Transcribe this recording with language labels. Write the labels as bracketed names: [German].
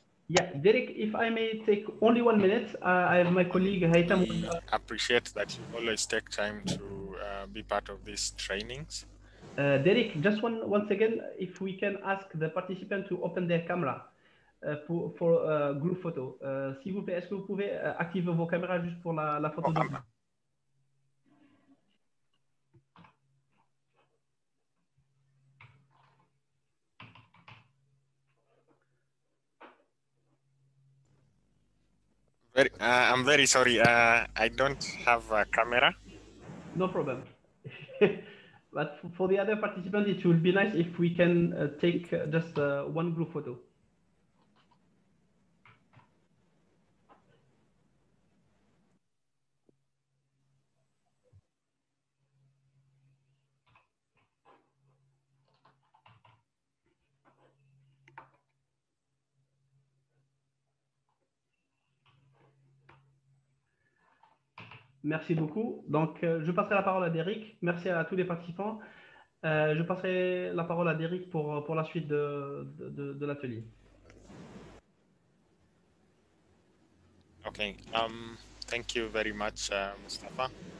[English] Yeah, Derek, if I may take only 1 minute, I have my colleague Haytham. We appreciate that you always take time to be part of these trainings. Derek, just once again, if we can ask the participant to open their camera for group photo. [French] S'il vous plaît, est-ce que vous pouvez activer vos caméras juste pour la photo de groupe? [English] I'm very sorry. I don't have a camera. No problem. But for the other participants, it will be nice if we can take just one group photo. [French] Merci beaucoup. Donc, je passerai la parole à Derek. Merci à tous les participants. Je passerai la parole à Derek pour la suite de l'atelier. [English] Okay. Thank you very much, Mustafa.